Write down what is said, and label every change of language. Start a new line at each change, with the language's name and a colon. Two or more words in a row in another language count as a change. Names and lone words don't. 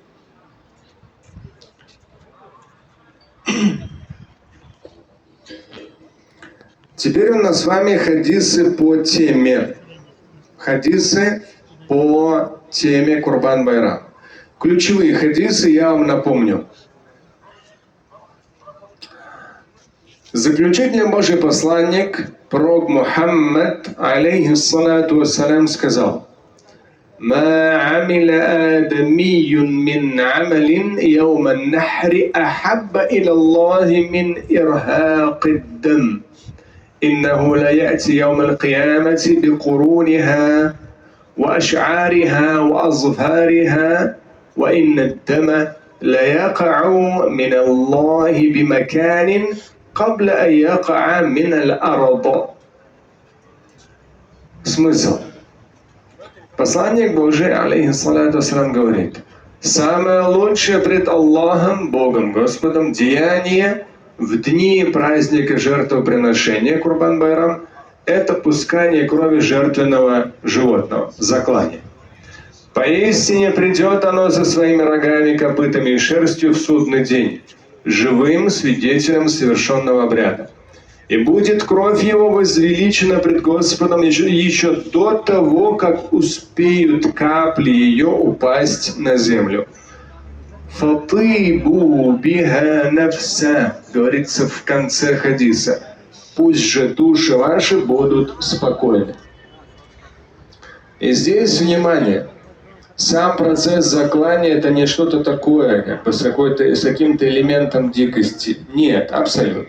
Russian: Теперь у нас с вами хадисы по теме. Хадисы по теме Курбан-байрам. Ключевые хадисы я вам напомню. Заключительный Божий посланник, пророк Мухаммад,
Arabic: عليه الصلاة والسلام, сказал: «ما عمل آدمي من عمل يوم النحر أحب إلى الله من إهراق الدم. إنه لا يأتي يوم القيامة بقرونها وأشعارها وأظفارها وإن الدم ليقع من الله بمكان قبل أن يقع من الأرض».
Russian: Смысл. Посланник Божий,
Arabic: عليه الصلاة والسلام,
Russian: говорит: самое лучшее пред Аллахом, Богом, Господом, деяние в дни праздника жертвоприношения Курбан-байрам – это пускание крови жертвенного животного, заклание. Поистине придет оно со своими рогами, копытами и шерстью в судный день, живым свидетелем совершенного обряда. И будет кровь его возвеличена пред Господом еще до того, как успеют капли ее упасть на землю.
Arabic: «فطيبوا بها نفسا»,
Russian: говорится в конце хадиса, «пусть же души ваши будут спокойны». И здесь, внимание, сам процесс заклания – это не что-то такое, как бы с каким-то элементом дикости. Нет, абсолютно.